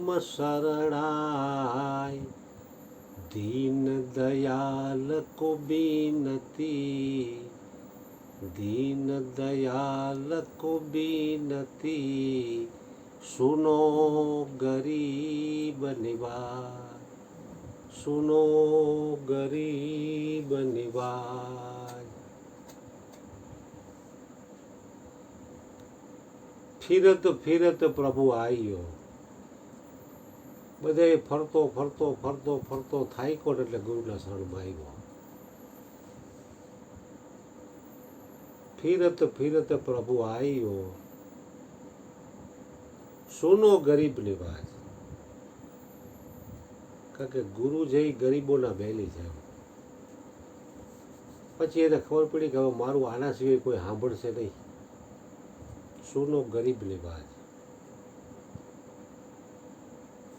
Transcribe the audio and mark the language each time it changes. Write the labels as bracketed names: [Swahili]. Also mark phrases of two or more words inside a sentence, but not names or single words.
[Hindi] शरणाय, दीन दयाल को बीनती, दीन दयाल को बीनती, सुनो गरीब निवाज, सुनो गरीब निवाज. फिरत फिरत प्रभु आयो. [Gujarati] બધે ફરતો ફરતો ફરતો ફરતો થાયકો એટલે ગુરુના શરણમાં આવ્યો. [Hindi] फिरत फिरत प्रभु आयो, सुनो गरीब निवाज. [Gujarati] કારણ કે ગુરુ જે ગરીબોના બેલી છે. પછી એને ખબર પડી કે હવે મારું આના સિવાય કોઈ સાંભળશે નહીં. [Hindi] सुनो गरीब निवाज.